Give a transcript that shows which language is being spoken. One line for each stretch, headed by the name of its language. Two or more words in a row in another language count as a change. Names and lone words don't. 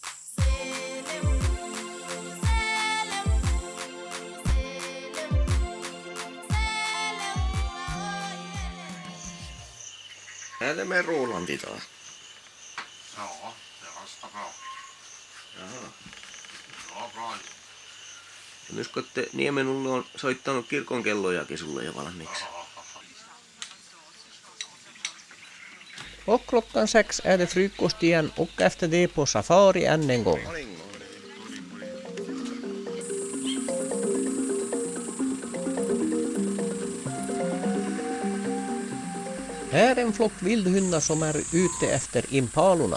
Swedish: Är det med Roland idag? Ja, det är ganska bra. Jaha. Ja, bra.
Finnish: Nyt kun Niemenulle on soittanut kirkon kellojakin sulle jo valmiiksi.
Swedish: Och klockan 6 är det frukost igen och efter det på safari än en gång. Här är en flock vildhundar som är ute efter impalorna.